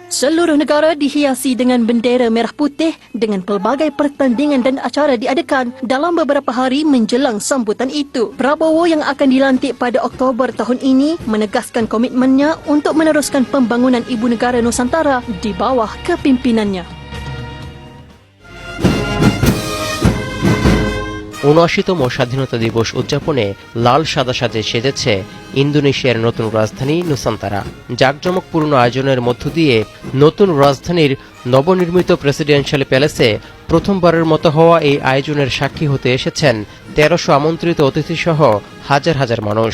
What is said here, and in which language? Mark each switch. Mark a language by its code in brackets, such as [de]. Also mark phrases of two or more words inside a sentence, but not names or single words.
[ms] Seluruh negara dihiasi dengan bendera merah putih dengan pelbagai pertandingan dan acara diadakan dalam beberapa hari menjelang sambutan itu. Prabowo yang akan dilantik pada Oktober tahun ini menegaskan komitmennya untuk meneruskan pembangunan Ibu Negara Nusantara di bawah kepimpinannya. [bn] ৭৯তম স্বাধীনতা দিবস উদযাপনে লাল সাদা সাজে সেজেছে ইন্দোনেশিয়ার নতুন রাজধানী নুসান্তারা। জাঁকজমকপূর্ণ আয়োজনের মধ্য দিয়ে নতুন রাজধানীর নবনির্মিত প্রেসিডেন্সিয়াল প্যালেসে প্রথমবারের মতো হওয়া এই আয়োজনের সাক্ষী হতে এসেছেন ১৩০০ আমন্ত্রিত অতিথিসহ হাজার হাজার মানুষ।